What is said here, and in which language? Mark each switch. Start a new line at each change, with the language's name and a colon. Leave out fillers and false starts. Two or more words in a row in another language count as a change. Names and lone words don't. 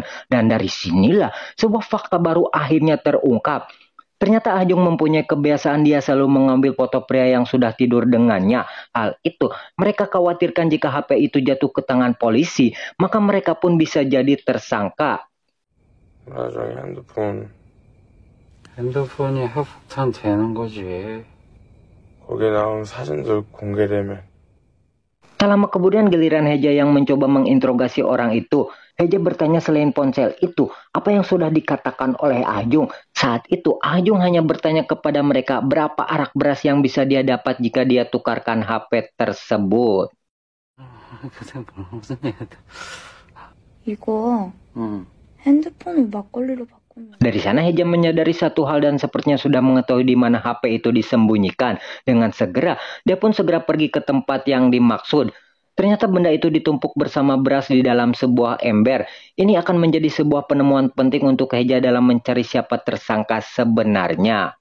Indonesian: Dan dari sinilah sebuah fakta baru akhirnya terungkap. Ternyata Ahjung mempunyai kebiasaan dia selalu mengambil foto pria yang sudah tidur dengannya. Hal itu mereka khawatirkan jika HP itu jatuh ke tangan polisi, maka mereka pun bisa jadi tersangka.
Korean: 맞아, 핸드폰이 핵폭탄 되는 거지. 거기 나온 사진들 공개되면.
Indonesian: Tak lama kemudian giliran Heja yang mencoba menginterogasi orang itu. Heja bertanya selain ponsel itu, apa yang sudah dikatakan oleh Ahjung. Saat itu Ahjung hanya bertanya kepada mereka berapa arak beras yang bisa dia dapat jika dia tukarkan HP tersebut.
Korean: 이거 핸드폰을 막걸리로 바꾸면.
Indonesian: Dari sana Heja menyadari satu hal dan sepertinya sudah mengetahui di mana HP itu disembunyikan. Dengan segera, dia pun segera pergi ke tempat yang dimaksud. Ternyata benda itu ditumpuk bersama beras di dalam sebuah ember. Ini akan menjadi sebuah penemuan penting untuk Heja dalam mencari siapa tersangka sebenarnya.